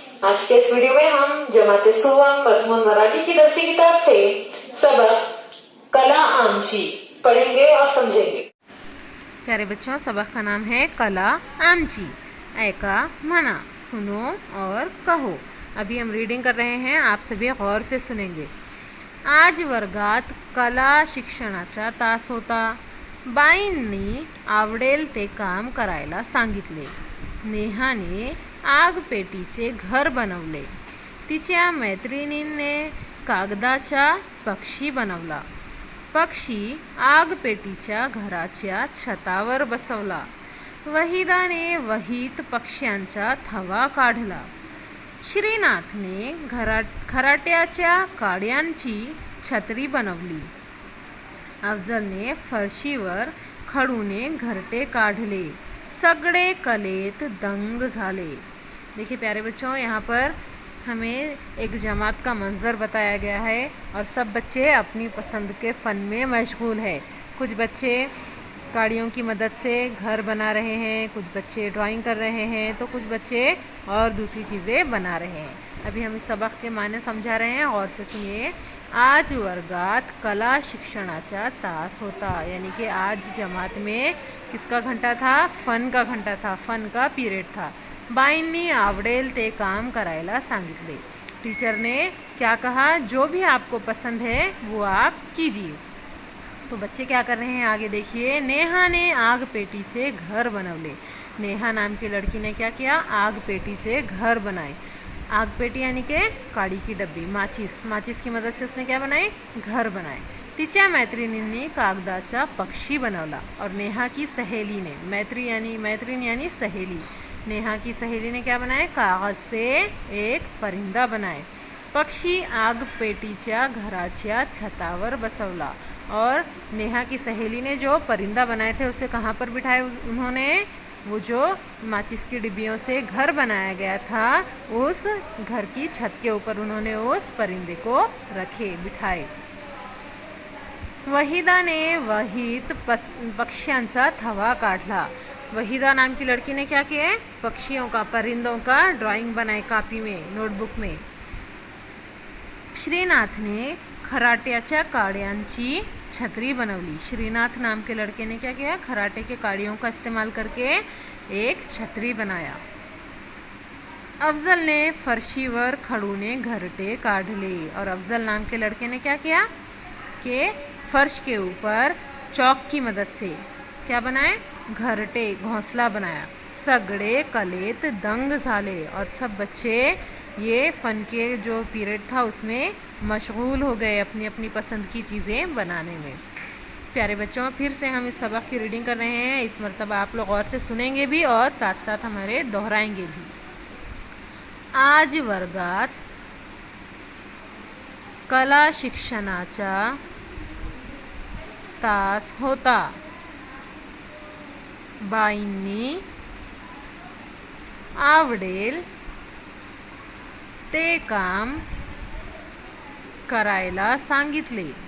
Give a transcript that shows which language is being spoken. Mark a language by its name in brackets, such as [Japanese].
[Hindi] आज के इस वीडियो में हम जमात सुवम मजमून मराठी की दरसी किताब से सबक कला आमची पढ़ेंगे और समझेंगे। प्यारे बच्चों, सबक का नाम है कला आमची। [Marathi] ऐका मना, [Hindi] सुनो और कहो। अभी हम रीडिंग कर रहे हैं, आप सभी गौर से सुनेंगे। [Marathi] आज वर्गात कला शिक्षणाचा तास होता. बाईंनी आवडेल ते काम करायला सांगितले. नेहाने आगपेटीचे घर बनवले. तिच्या मैत्रिणीने कागदाचा पक्षी बनवला. पक्षी आगपेटीच्या घराच्या छतावर बसवला. वहिदाने वहीत पक्ष्यांचा थवा काढला. श्रीनाथने खराट्याच्या काड्यांची छत्री बनवली. अफजलने फरशीवर खडूने घरटे काढले. सगळे कलेत दंग झाले. [Hindi] देखिए प्यारे बच्चों, यहाँ पर हमें एक जमात का मंजर बताया गया है और सब बच्चे अपनी पसंद के फ़न में मशगूल है। कुछ बच्चे काड़ियों की मदद से घर बना रहे हैं, कुछ बच्चे ड्राइंग कर रहे हैं, तो कुछ बच्चे और दूसरी चीज़ें बना रहे हैं। अभी हम इस सबक के माने समझा रहे हैं और से सुनिए। [Marathi] आज वर्गात कला शिक्षणाचा तास होता, [Hindi] यानी कि आज जमात में किसका घंटा था? फ़न का घंटा था, फ़न का पीरियड था। [Marathi] बाईंनी आवडेल ते काम करायला सांगितले। [Hindi] टीचर ने क्या कहा? जो भी आपको पसंद है वो आप कीजिए। तो बच्चे क्या कर रहे हैं आगे देखिए। नेहा ने आग पेटी से घर बनवले। नेहा नाम की लड़की ने क्या किया? आग पेटी से घर बनाए। आग पेटी यानी कि काड़ी की डब्बी, माचिस की मदद से उसने क्या बनाए? घर बनाए। [Marathi] तिच्या मैत्रिणींनी कागदाचा पक्षी बनवला [Hindi] और नेहा की सहेली ने, मैत्रीण यानी सहेली, नेहा की सहेली ने क्या बनाए? कागज से एक परिंदा बनाए. [Marathi] पक्षी आग पेटीच्या घराच्या छतावर बसवला [Hindi] और नेहा की सहेली ने जो परिंदा बनाए थे उसे कहाँ पर बिठाए उन्होंने? वो जो माचिस की डिब्बियों से घर बनाया गया था उस घर की छत के ऊपर उन्होंने उस परिंदे को रखे, बिठाए. [Marathi] वहीदाने वहीत पक्ष्यांचा थवा काढला. [Hindi] वहीदा नाम की लड़की ने क्या किया है? पक्षियों का, परिंदों का ड्राइंग बनाए कापी में, नोटबुक में. [Marathi] श्रीनाथ ने खराट्याच्या काड्यांची छतरी बनवली. [Hindi] श्रीनाथ नाम के लड़के ने क्या किया? खराटे के काड़ियों का इस्तेमाल करके एक छतरी बनाया. [Marathi] अफजल ने फर्शीवर खड़ूने घरटे काढले [Hindi] और अफजल नाम के लड़के ने क्या किया कि फर्श के ऊपर चौक की मदद से क्या बनाए? घरटे, घोंसला बनाया. [Marathi] सगळे कलेत दंग झाले [Hindi] और सब बच्चे ये फ़न के जो पीरियड था उसमें मशगूल हो गए अपनी अपनी पसंद की चीज़ें बनाने में. प्यारे बच्चों, फिर से हम इस सबक की रीडिंग कर रहे हैं. इस मरतबा आप लोग और से सुनेंगे भी और साथ साथ हमारे दोहराएंगे भी. [Marathi] आज वर्गात कला शिक्षणाचा तास होता. बाईंनी आवडेल ते काम करायला सांगितले.